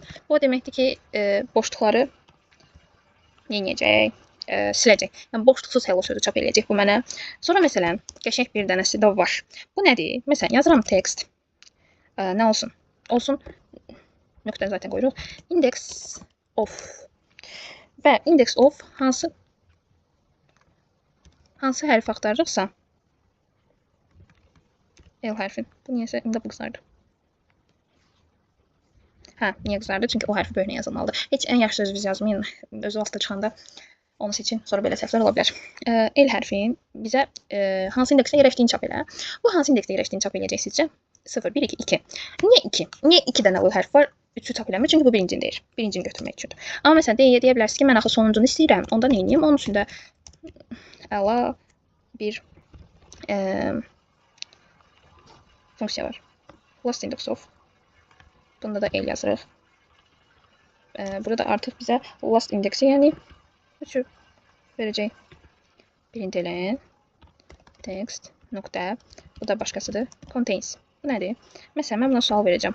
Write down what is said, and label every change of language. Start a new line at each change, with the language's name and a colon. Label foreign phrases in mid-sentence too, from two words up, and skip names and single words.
Azerbaijani: Bu deməkdir ki, boşluqları neyəcək? Siləcək. Yəni boşluqsuz hello sözü çap eləyəcək bu mənə. Sonra məsələn, qəşəng bir dənəsi də var. Bu nədir? Məsələn, yazıram text. Nə olsun? Olsun. Nöqtəni zaten qoyuruq.
English: Index of.
Azerbaijani: Və
English: index of
Azerbaijani: hansı hərfi axtarırıqsa L hərfin. Bu niyəsə indi bu qızardı. Niyə qızardı? Çünki o hərfi böyüklə yazılmalıdır. Heç ən yaxşı söz biz yazmayın. Özü altta çıxanda onu seçin, sonra belə səhvlər ola bilər. L hərfin bizə hansı indeksdə yerləşdiyini çap elə. Bu hansı indeksdə yerləşdiyini çap eləyəcək sizcə? 0, 1, 2, 2. Niyə 2? Niyə 2 dənə L hərf var? 3-ü çap eləmir, çünki bu birincini deyir. Birincini götürmək üçündür. Amma məsələn, deyə bilərsiniz ki, mən axı sonuncunu istəyirəm. Onda nə edeyim? Onun üçün də əla bir funksiya var.
English: Last index of.
Azerbaijani: Bunda da L yazırıq. Burada artıq bizə last indeksi, yəni 3'ü verəcək. Birinci elin text nöqtə. Bu da başqasıdır. Contains. Bu nədir? Məsələn, mən buna sual verəcəm.